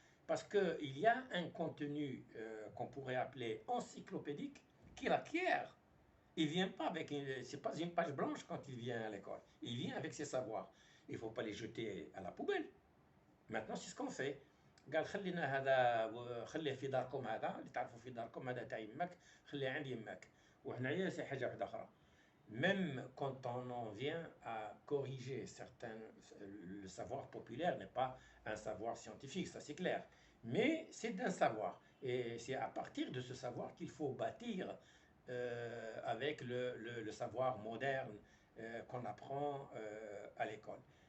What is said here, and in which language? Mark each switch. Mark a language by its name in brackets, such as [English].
[French] Parce qu'il y a un contenu qu'on pourrait appeler encyclopédique qu'il acquiert. Il ne vient pas avec c'est pas une page blanche quand il vient à l'école. Il vient avec ses savoirs. Il ne faut pas les jeter à la poubelle. Maintenant, c'est ce qu'on fait. [Arabic] قال خلينا هذا وخليه في داركم هذا اللي تعرفوا في داركم هذا تاع يمك خليه عند يمك وحنايا سي حاجه واحده اخرى. [French] Même quand on en vient à corriger certains, le savoir populaire n'est pas un savoir scientifique, ça c'est clair, mais c'est d'un savoir. Et c'est à partir de ce savoir qu'il faut bâtir avec le savoir moderne qu'on apprend à l'école.